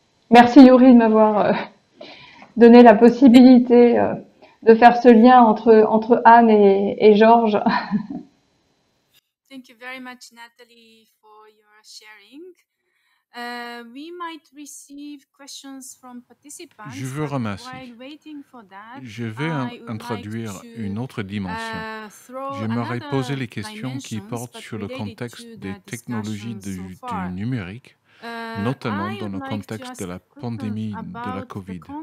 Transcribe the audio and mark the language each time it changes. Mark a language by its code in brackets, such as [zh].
[fr] Merci Yuri de m'avoir donné la possibilité de faire ce lien entre Anne et Georges. [en] Thank you very much, Nathalie, for your sharing. We might receive questions from participants. [fr] Je vous remercie. [en] While waiting for that, [fr] Je vais introduire une autre dimension. J'aimerais poser les questions qui portent sur le contexte des technologies du numérique, notamment dans le contexte de la pandémie de la COVID.